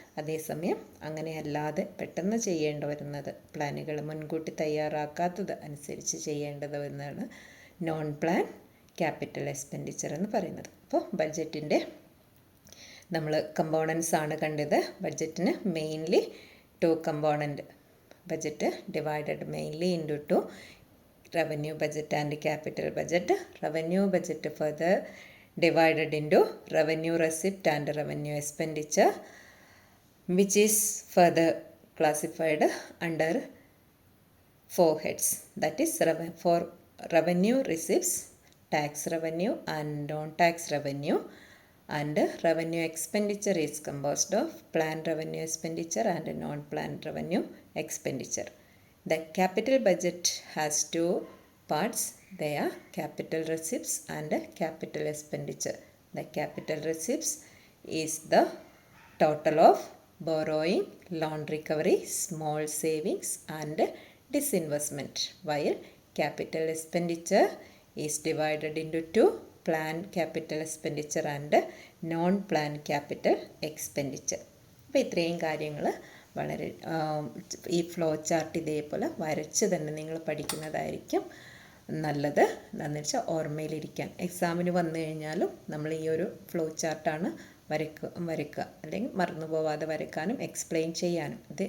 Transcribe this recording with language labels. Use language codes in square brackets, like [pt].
[ml] അതേസമയം അങ്ങനെയല്ലാതെ പെട്ടെന്ന് ചെയ്യേണ്ടി വരുന്നത്, പ്ലാനുകൾ മുൻകൂട്ടി തയ്യാറാക്കാത്തത് അനുസരിച്ച് ചെയ്യേണ്ടത് എന്നാണ് നോൺ പ്ലാൻ ക്യാപിറ്റൽ എക്സ്പെൻഡിച്ചർ എന്ന് പറയുന്നത്. അപ്പോൾ ബഡ്ജറ്റിൻ്റെ നമ്മൾ കമ്പോണൻസ് ആണ് കണ്ടത്. [en] ബഡ്ജറ്റിന് mainly 2 component, budget divided mainly into 2, revenue budget and capital budget. Revenue budget further divided into revenue receipt and revenue expenditure, which is further classified under 4 heads. That is for revenue receipts, tax revenue and non-tax revenue, and revenue expenditure is composed of planned revenue expenditure and non-planned revenue expenditure. The capital budget has 2 parts. They are capital receipts and capital expenditure. The capital receipts is the total of borrowing, loan recovery, small savings and disinvestment, while capital expenditure is divided into 2, planned capital expenditure and non-planned capital expenditure. [ml] അപ്പോൾ ഇത്രയും കാര്യങ്ങൾ വളരെ ഈ flow chart ഇതേപോലെ വരച്ച് തന്നെ നിങ്ങൾ പഠിക്കുന്നതായിരിക്കും നല്ലത്. എന്താണെന്ന് വെച്ചാൽ ഓർമ്മയിലിരിക്കാൻ, എക്സാമിന് വന്നു കഴിഞ്ഞാലും നമ്മൾ ഈ ഒരു ഫ്ലോ ചാർട്ടാണ് വരയ്ക്കുക, അല്ലെങ്കിൽ മറന്നു പോവാതെ വരയ്ക്കാനും എക്സ്പ്ലെയിൻ ചെയ്യാനും.